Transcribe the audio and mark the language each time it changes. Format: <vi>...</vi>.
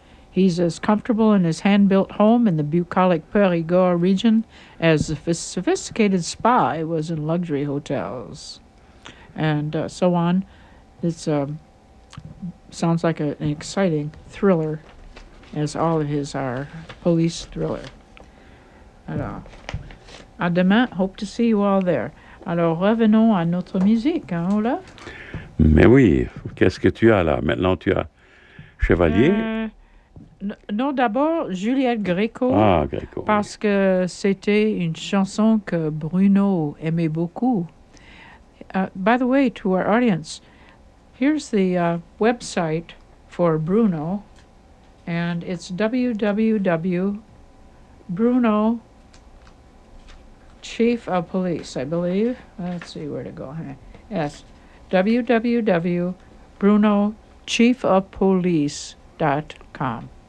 <en>He's as comfortable in his hand-built home in the bucolic Périgord region as a sophisticated spy was in luxury hotels. And so on. It's sounds like an exciting thriller, as all of his are, police thriller.</en> <fr>À demain,</fr> <en>hope to see you all there.</en> <fr>Alors, revenons à notre musique, hein, Olaf? Mais oui, qu'est-ce que tu as là? Maintenant, tu as Chevalier? Non, d'abord, Juliette Gréco. Ah, Gréco. Parce oui. que c'était une chanson que Bruno aimait beaucoup.</fr> <en>By the way, to our audience, here's the website for Bruno, and it's www.bruno.com. Chief of Police, I believe. Let's see where to go. Yes, www.brunochiefofpolice.com.</en>